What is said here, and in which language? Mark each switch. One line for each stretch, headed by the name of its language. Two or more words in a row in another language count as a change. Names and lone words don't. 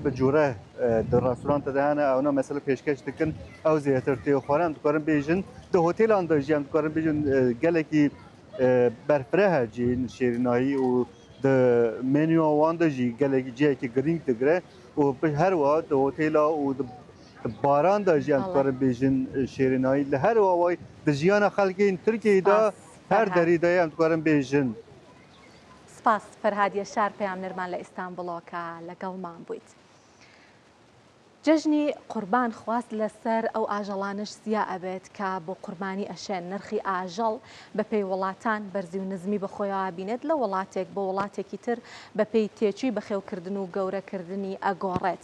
Kurdish: bi cure di restoranta de hene ew ne mesela pêşkeş dikin ew zêdetir tê xwarin em dikarin bêjin di hotelan de jî em dikarin bêjin gelekî berfireh cihên şîrînayî û di menüya wan de jî gelekî cihekî girîng digire û her wiha di hotela û baran da jî em dikarin bêjin şîrînayî li her awayî di jiyana xelkên Tirkiyeyê de her derî de em dikarin bêjin.
Central Kurdish: سپاس فەرهاد یەشار پەیامنێرمان لە ئیستانبوڵەوە کە لەگەڵمان بوویت. جژنی قوربان خواست لەسەر ئەو ئاژەڵانش زیا ئەبێت کە بۆ قوربانی ئەشێن نرخی ئاژەڵ بە پێی وڵاتان بەرزی و نزمی بەخۆیەوە بینێت لە وڵاتێک بۆ وڵاتێکی تر بە پێی تێچووی بەخێوکردن و گەورەکردنی ئەگۆڕێت.